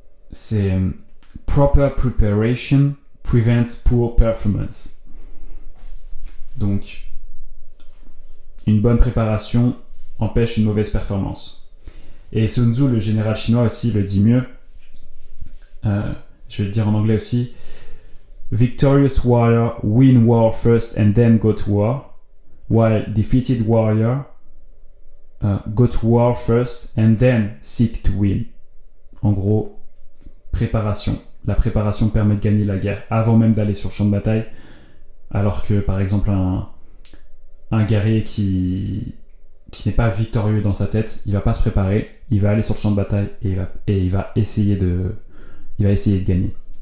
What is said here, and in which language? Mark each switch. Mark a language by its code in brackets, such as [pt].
[en] C'est Proper preparation prevents poor performance. [fr] Donc, une bonne préparation empêche une mauvaise performance. Et Sun Tzu, le général chinois aussi, le dit mieux. Je vais le dire en anglais aussi. [en] Victorious warrior win war first and then go to war, while defeated warrior go to war first and then seek to win. [fr] En gros, préparation. La préparation permet de gagner la guerre avant même d'aller sur le champ de bataille, alors que par exemple un guerrier qui n'est pas victorieux dans sa tête, il va pas se préparer, il va aller sur le champ de bataille et il va essayer de gagner.